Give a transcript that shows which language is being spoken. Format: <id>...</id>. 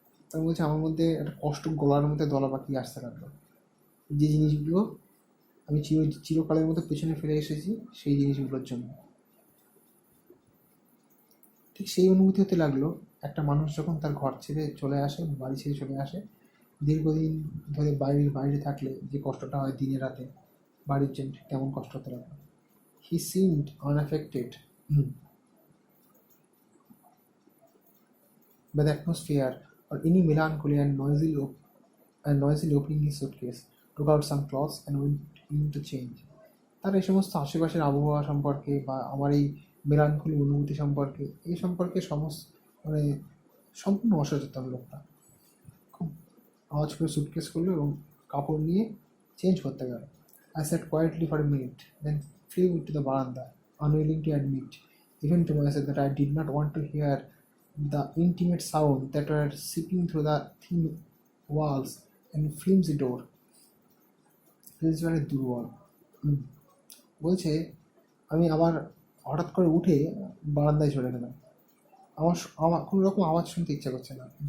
<bn>তার বলছে আমার মধ্যে একটা কষ্ট গলার মধ্যে দলা পাকিয়ে আসতে লাগলো, যে জিনিসগুলো আমি চিরকালের মতো পেছনে ফেলে এসেছি সেই জিনিসগুলোর জন্য। ঠিক সেই অনুভূতি হতে লাগলো একটা মানুষ যখন তার ঘর ছেড়ে চলে আসে, বাড়ি ছেড়ে চলে আসে, দীর্ঘদিন ধরে বাইরে থাকলে যে কষ্টটা হয় দিনে রাতে, বাড়ির জন্য ঠিক তেমন কষ্ট হতে লাগলো।</bn> <en>He seemed unaffected by the atmosphere or any melancholy, and noisily opening his suitcase, took out some clothes and went in to change.</en> <bn>তার এই সমস্ত আশেপাশের আবহাওয়া সম্পর্কে বা আমার এই মেলানকলি অনুভূতি সম্পর্কে এই সম্পর্কে মানে সম্পূর্ণ অসচেতন লোকটা। খুব আওয়াজ করে সুটকেস করলো এবং কাপড় নিয়ে চেঞ্জ করতে গেল।</bn> <en>I sat quietly for a minute, then flew to the veranda, unwilling to admit, even to myself, that I did not want to hear the intimate sound that were seeping through the thin walls and flimsy door.</en> <bn>প্রিন্সিপালের দুর্বল বলছে, আমি আবার হঠাৎ করে উঠে বারান্দায় চলে গেলাম। আমার কোনো রকম আওয়াজ শুনতে ইচ্ছা করছে না।</bn>